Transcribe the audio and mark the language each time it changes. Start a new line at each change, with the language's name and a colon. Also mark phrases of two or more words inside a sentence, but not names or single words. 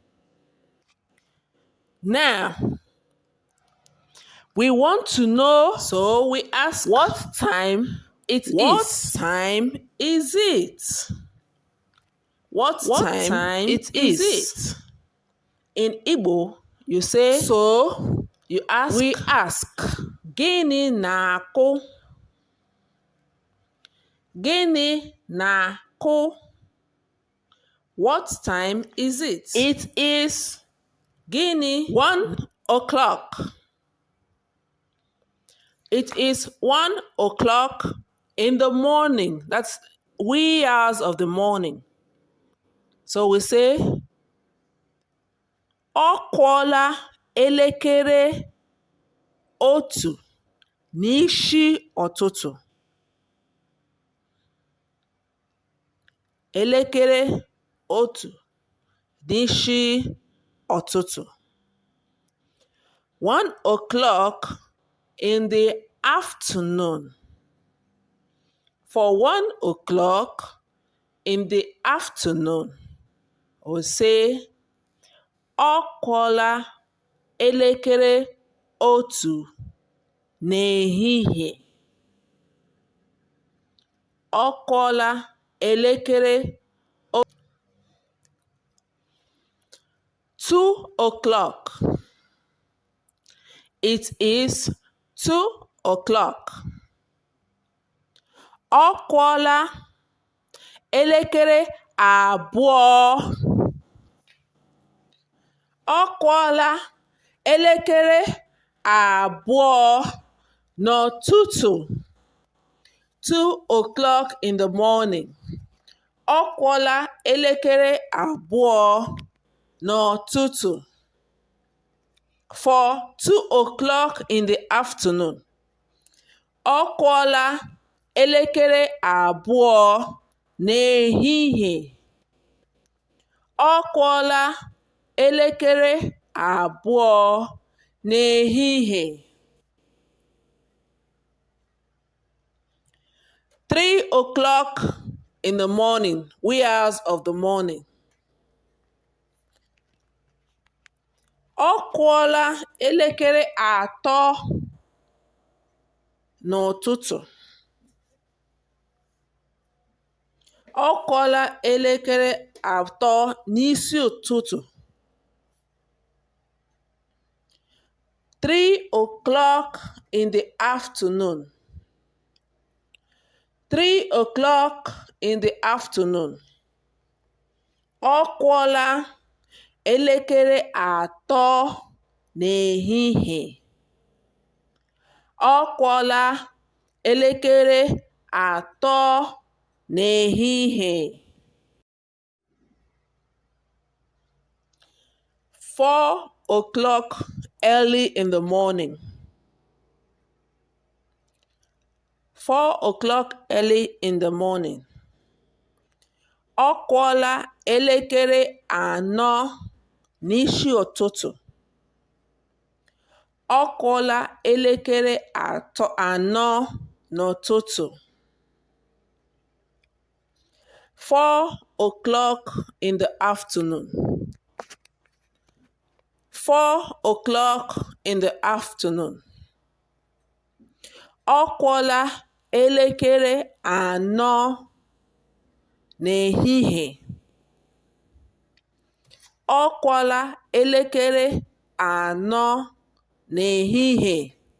English: Now, we want to know, so we ask what time it is. What time is it? What time it is is? it? In Igbo, you say, So you ask, we ask,
Igbo: Gịnị na-akụ? Gịnị na-akụ?
English: What time is it? It is
Igbo: Gịnị?
English: 1 o'clock. It is 1 o'clock in the morning. That's wee hours of the morning. So we say,
Igbo: ọ kụọla elekere otu n'isi ụtụtụ. Elekere otu n'isi ụtụtụ.
English: 1 o'clock in the afternoon. For 1 o'clock in the afternoon, we say,
Igbo: ọ kụọla elekere otu n'ehihie. Ọ kụọla elekere
English: 2 o'clock. It is 2 o'clock.
Igbo: Ọ kụọla elekere abụọ. Ọ kụọla elekere abụọ n'ụtụtụ.
English: 2 o'clock in the morning.
Igbo: Ọ kụọla elekere abụọ n'ụtụtụ.
English: For 2 o'clock in the afternoon.
Igbo: Ọ kụọla elekere abụọ n'ehihie. Ọ kụọla elekere abụọ n'ehihie.
English: 3 o'clock in the morning, wee hours of the morning.
Igbo: Ọ kụọla elekere atọ n'ụtụtụ. Ọ kụọla elekere atọ n'isi ụtụtụ.
English: 3 o'clock in the afternoon. 3 o'clock in the afternoon.
Igbo: Ọ kụọla elekere atọ n'ehihie. Ọ kụọla elekere atọ n'ehihie.
English: 4 o'clock early in the morning. 4 o'clock early in the morning.
Igbo: Ọ kụọla elekere anọ n'isi ụtụtụ. Ọ kụọla elekere anọ n'ụtụtụ.
English: 4 o'clock in the afternoon. 4 o'clock in the afternoon.
Igbo: Ọ kụọla elekere anọ n'ehihie. Ọ kụọla elekere anọ n'ehihie.